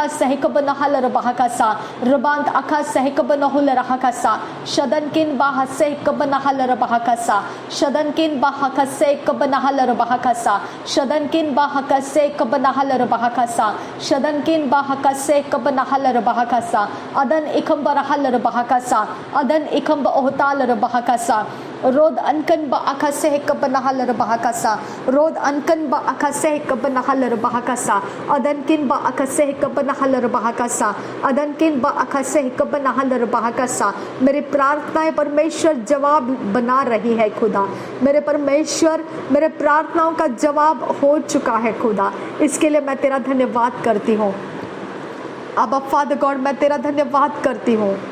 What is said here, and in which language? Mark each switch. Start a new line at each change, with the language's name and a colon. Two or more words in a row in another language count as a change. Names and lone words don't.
Hindi: सह कबनहाल रबाह का सा, रबांत अखा सह कबनहुल रहा का सा, शदन किन बाह से कबनहाल रबाह का सा, शदन किन बाह का से कबनहाल रबाह का सा, शदन किन बाह का से कबनहाल रबाह का सा, शदन किन बाह का से कबनहाल रबाह का सा, अदन इखम बरहाल रबाह का सा, अदन इखम बओहताल रबाह का सा, रोद अनकन बा अखा सह कबनहाल रबाह का सा, रोद अनकन बा अखा सह कबनहाल रबाह का सा, अदन किन बा अखा सह कबनहाल रबाह का सा, अदन किन बा अखा सह कबनहाल रबाह का सा। मेरी प्रार्थनाएं परमेश्वर जवाब बना रही है खुदा, मेरे परमेश्वर मेरे प्रार्थनाओं का जवाब हो चुका है खुदा, इसके लिए मैं तेरा धन्यवाद करती हूँ। अब
English: Father God
Hindi: मैं तेरा धन्यवाद करती हूँ।